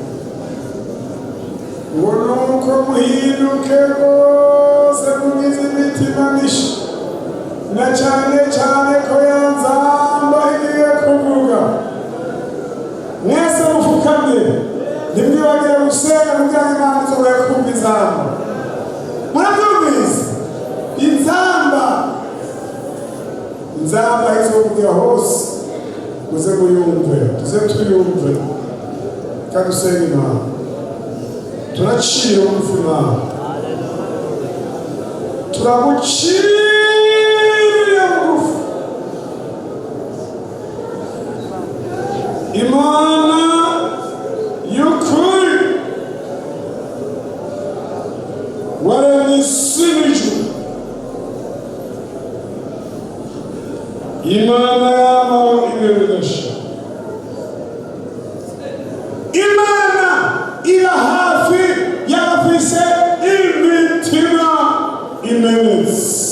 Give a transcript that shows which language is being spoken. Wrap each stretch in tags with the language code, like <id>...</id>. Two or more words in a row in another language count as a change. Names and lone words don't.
<rn>ngo nuko muhinduke rwose mugize imitima misha na cane ko yanzamba igiye kuvuga mwese mufukamye ntimwibagire gusenga kugira ngo Imana izobore kumva inzamba murabyumvise inzamba izovugira hose muze muyumve tuze tuyumve kandi dusenge Imana turacire bugufi Imana turaguciriye bugufi Imana y'ukuri waremye isi n'ijuru Imana y'amahoro ibihe bidashira Imana iri hafi y'abafise imitima imenetse</rn>